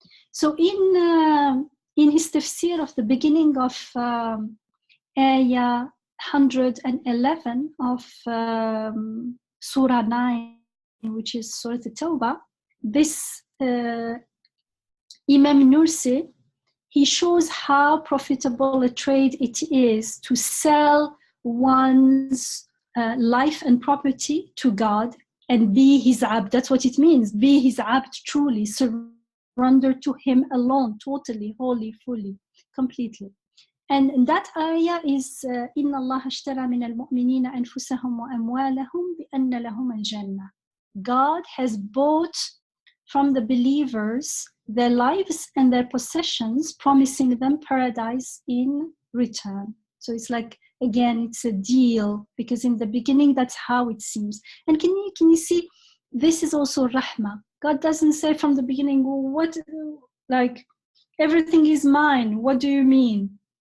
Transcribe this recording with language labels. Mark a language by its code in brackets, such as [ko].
[en] So in his tafsir of the beginning of ayah 111 of Surah 9, which is Surah At-Tawbah, this Imam Nursi, he shows how profitable a trade it is to sell one's life and property to God and be His abd. That's what it means, be His abd truly, surrender to Him alone, totally, wholly, fully, completely. And that ayah is [ar] إِنَّ اللَّهَ اشْتَرَى مِنَ الْمُؤْمِنِينَ أَنفُسَهُمْ وَأَمْوَالَهُمْ بِأَنَّ لَهُمُ الْجَنَّةِ. [en] God has bought from the believers their lives and their possessions, promising them paradise in return. So it's like, again, it's a deal, because in the beginning, that's how it seems. And can you see, this is also rahmah. God doesn't say from the beginning, what, like, everything is mine. What do you mean?